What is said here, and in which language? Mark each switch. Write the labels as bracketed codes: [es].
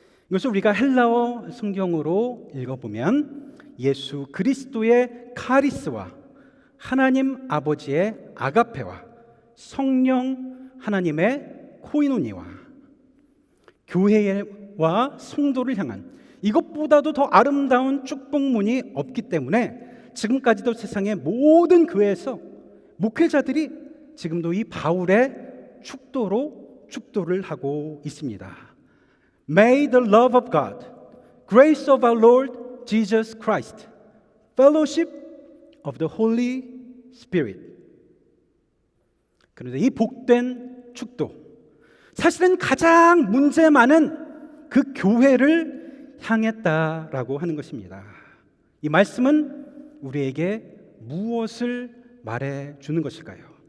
[ko] 이것을 우리가 헬라어 성경으로 읽어보면 예수 그리스도의 카리스와 하나님 아버지의 아가페와 성령 하나님의 코이노니와 교회와 성도를 향한 이것보다도 더 아름다운 축복문이 없기 때문에 지금까지도 세상의 모든 교회에서 목회자들이 지금도 이 바울의 축도로 축도를 하고 있습니다. [en] May the love of God, grace of our Lord Jesus Christ, fellowship of the Holy Spirit. [ko] 그런데 이 복된 축도, 사실은 가장 문제 많은 그 교회를 향했다라고 하는 것입니다. 이 말씀은 우리에게 무엇을 말해주는 것일까요?